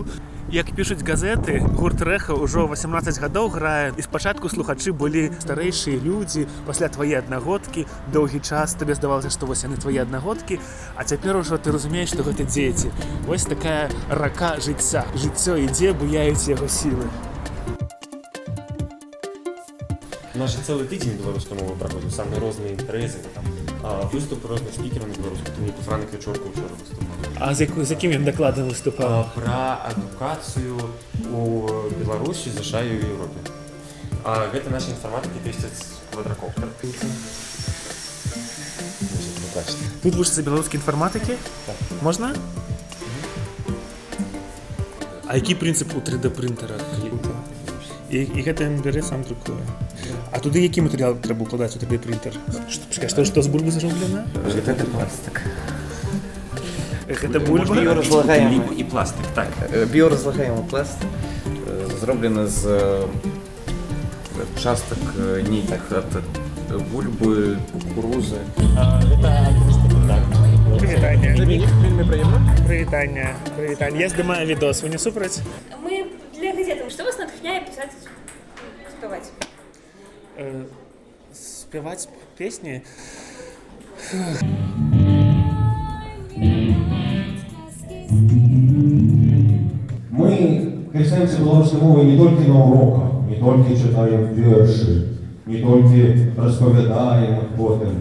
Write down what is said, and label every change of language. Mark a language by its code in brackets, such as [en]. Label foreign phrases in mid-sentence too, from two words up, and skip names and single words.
[be] Як пішуць газеты, гурт Рэха ўжо 18 гадоў грае, і спачатку слухачы былі старэйшыя людзі, пасля твае аднагодкі, доўгі час табе здавалася, што вось яны твае аднагодкі, а цяпер ужо ты разумееш, што гэта дзеці. Вось такая рака жыцця. Жыццё ідзе, буяюць яго сілы. [uk] Наш цілий тиждень білоруської мови проходив, саме різні імпрези, виступи різних спікерів на білоруську, тому Франк Вечорко вчора виступав. А з яким він докладом виступав? Про адукацію у Білорусі, США і в Європі. Гэта наші інформатики тестять квадрокоптер. [be] Тут вучаться білоруські інформатики? Так. Можна? [uk] А який принцип у 3D принтера? [be] І гэта ён бярэ сам друкуе. А туды які матэрыял трэба укладаць у 3D принтер? Што з бульбы зроблена? Гэта пластик. Гэта бульба? Біоразлагаемы. І пластик, так. Біоразлагаемы пластик зроблены з частак нітак ад бульбы, кукурузы. Гэта так. Прывітанне. Вельмі прыемна. Прывітанне. Я здымаю відос, вы не супраць? Мы для газеты. [ru] Что вас натхняет писать, спевать? Спевать песни? Мы касаемся белорусской мовы не только на уроках, не только читаем верши, не только расповедаем их потом.